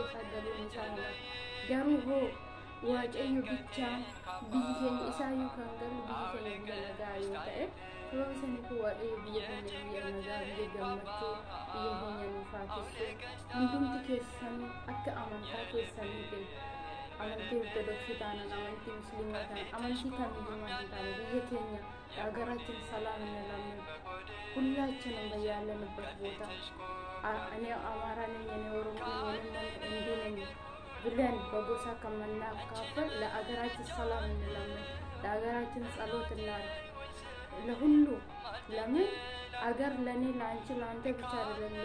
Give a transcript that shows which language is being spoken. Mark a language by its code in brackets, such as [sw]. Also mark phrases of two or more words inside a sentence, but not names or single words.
[om] isaa galuun isaa hin hafu garuu hoo waaqayyo bichaan biyyi keenya isaayyuu kan galu biyyi keenya biyya nagaa yoo ta'e sababa saniif waaqayyo biyya keenya biyya nagaa biyya gammachuu biyya keenya nuuf haatissu hundumti keessan akka amantaa keessaniitiin amantii ortodoksii taanaan amantii musliimaa taanaan amantii kamiyyummaa hin taane biyya keenya [am] ሀገራችን ሰላም እንላለን ሁላችንም በያለንበት ቦታ እኔ አማራ ነኝ እኔ ኦሮሞ ነኝ እንዲህ ነኝ ብለን በጎሳ ከመናካፈል ለሀገራችን ሰላም እንላለን ለሀገራችን ጸሎት እናድርግ ለሁሉ ለምን አገር ለኔ ላንቺ ላንተ ብቻ አይደለም